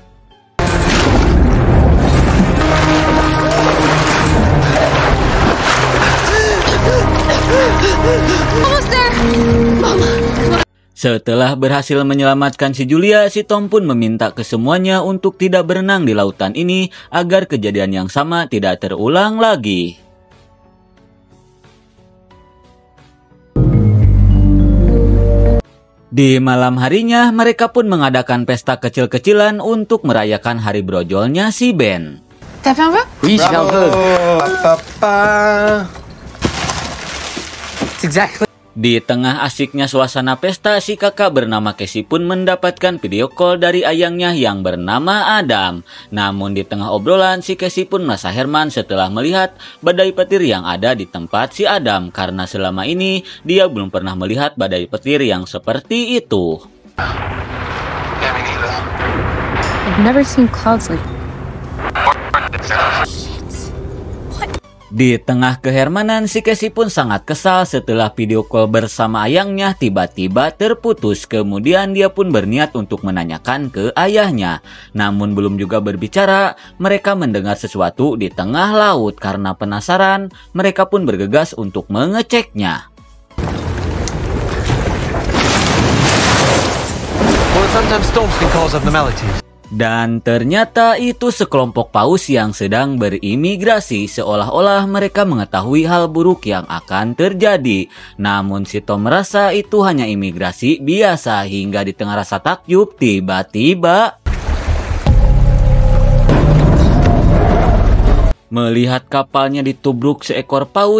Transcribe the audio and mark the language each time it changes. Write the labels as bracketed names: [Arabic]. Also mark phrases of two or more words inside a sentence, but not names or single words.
[Indonesian] Setelah berhasil menyelamatkan si Julia, si Tom pun meminta ke semuanya untuk tidak berenang di lautan ini agar kejadian yang sama tidak terulang lagi. Di malam harinya, mereka pun mengadakan pesta kecil-kecilan untuk merayakan hari brojolnya si Ben. [French] T'as fait un vœu? Oui, j'ai fait un vœu. Papa. C'est exactly. [Indonesian] Di tengah asiknya suasana pesta, si kakak bernama Casey pun mendapatkan [English] video call [Indonesian] dari ayangnya yang bernama Adam. Namun di tengah obrolan, si Casey pun merasa heran setelah melihat badai petir yang ada di tempat si Adam, karena selama ini dia belum pernah melihat badai petir yang seperti itu. [English] I've never seen clouds like that. [Indonesian] Di tengah keheranan, si Casey pun sangat kesal setelah [English] video call [Indonesian] bersama ayahnya tiba-tiba terputus. Kemudian dia pun berniat untuk menanyakan ke ayahnya. Namun belum juga berbicara, mereka mendengar sesuatu di tengah laut. Karena penasaran, mereka pun bergegas untuk mengeceknya. [English] Well, sometimes storms can cause abnormalities. [Indonesian] Dan ternyata itu sekelompok paus yang sedang berimigrasi, seolah-olah mereka mengetahui hal buruk yang akan terjadi. Namun si Tom merasa itu hanya imigrasi biasa, hingga di tengah rasa takjub tiba-tiba melihat kapalnya ditubruk seekor paus.